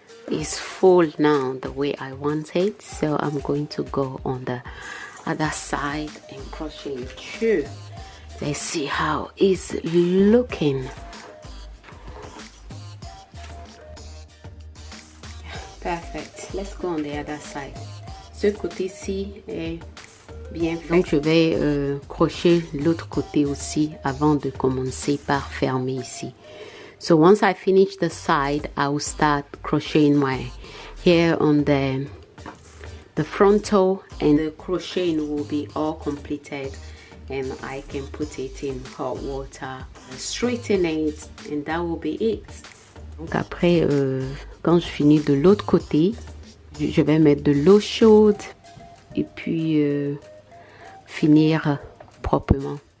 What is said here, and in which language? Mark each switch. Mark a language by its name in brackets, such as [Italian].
[English] Is full now the way I want it, so I'm going to go on the other side and crochet it through. Let's see how it's looking. Perfect. Let's go on the other side. [French] Ce côté-ci est bien fait. Donc je vais crocher l'autre côté aussi avant de commencer par fermer ici. [English] So once I finish the side, I will start crocheting my hair on the frontal, and the crocheting will be all completed, and I can put it in hot water, straighten it, and that will be it. [French] Donc après, quand je finis de l'autre côté, je vais mettre de l'eau chaude et puis finir proprement.